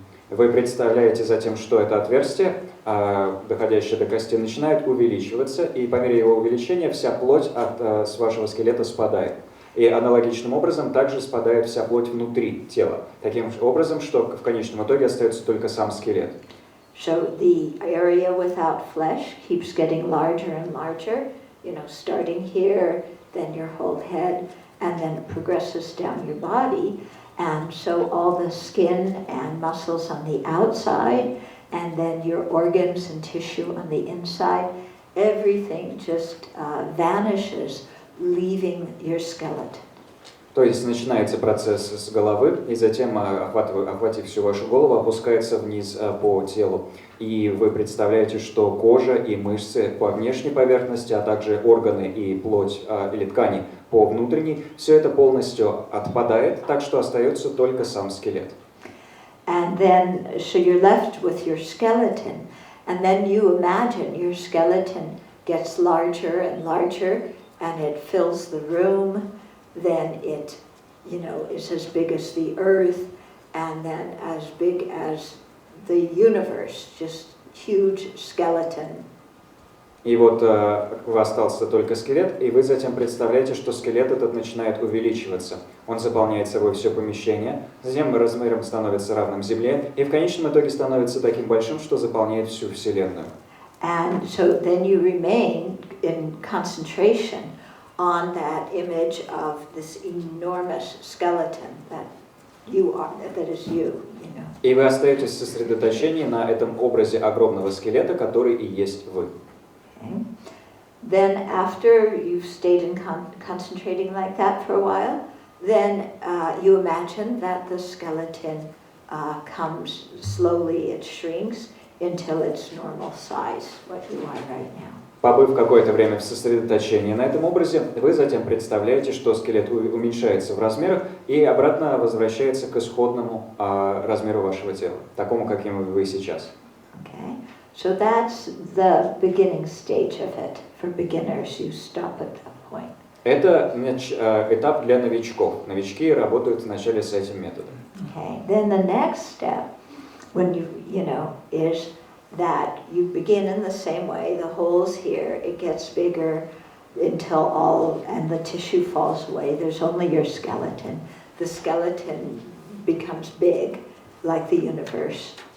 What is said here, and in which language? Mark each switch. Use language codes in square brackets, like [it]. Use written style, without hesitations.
[ru] Вы представляете затем, что это отверстие, доходящее до кости, начинает увеличиваться, и по мере его увеличения вся плоть с вашего скелета спадает. И аналогичным образом также спадает вся плоть внутри тела. Таким образом, что в конечном итоге остается только сам скелет. [en] So the area without flesh keeps getting larger and larger, starting here, then your whole head, and then it progresses down your body. And so all the skin and muscles on the outside, and then your organs and tissue on the inside, everything just vanishes, leaving your skeleton. [ru] То есть начинается процесс с головы, и затем, охватив всю вашу голову, опускается вниз по телу. И вы представляете, что кожа и мышцы по внешней поверхности, а также органы и плоть или ткани по внутренней, все это полностью отпадает, так что остается только сам скелет. [en] And then, so you're left with your skeleton, and then you imagine your skeleton gets larger and larger, and it fills the room. Then it, is as big as the earth, and then as big as the universe, just huge skeleton. [ru] И вот у вас остался только скелет, и вы затем представляете, что скелет этот начинает увеличиваться. Он заполняет собой все помещение, затем размером становится равным Земле, и в конечном итоге становится таким большим, что заполняет всю Вселенную. [en] And so then you remain in concentration on that image of this enormous skeleton that you are, that is you, you know. [ru] И вы остаетесь в сосредоточении на этом образе огромного скелета, который и есть вы. [en] Okay. Then after you've stayed in concentrating like that for a while, then you imagine that the skeleton comes slowly, it shrinks until its normal size, what you are right now. [ru] Побыв какое-то время в сосредоточении на этом образе, вы затем представляете, что скелет уменьшается в размерах и обратно возвращается к исходному размеру вашего тела, такому, каким вы сейчас. [en] Okay. So that's the beginning stage of it. For beginners, you stop at that point. [ru] Это этап для новичков. Новички работают вначале с этим методом. [en] Okay. Then the next step, when you know, is that you begin in the same way. The hole's here, it gets bigger until and the tissue falls away. There's only your skeleton. The skeleton becomes big, like the universe.